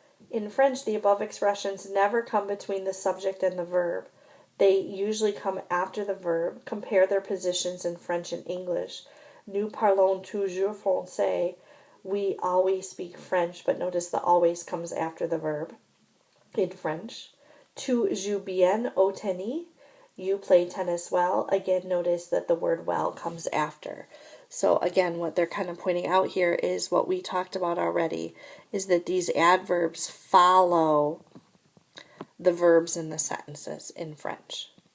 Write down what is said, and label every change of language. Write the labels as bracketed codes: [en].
[en] In French, the above expressions never come between the subject and the verb. They usually come after the verb. Compare their positions in French and English. [fr] Nous parlons toujours français. [en] We always speak French, but notice the always comes after the verb in French. [fr] Tu joues bien au tennis. [en] You play tennis well. Again, notice that the word well comes after. So again, what they're kind of pointing out here is what we talked about already, is that these adverbs follow the verbs in the sentences in French.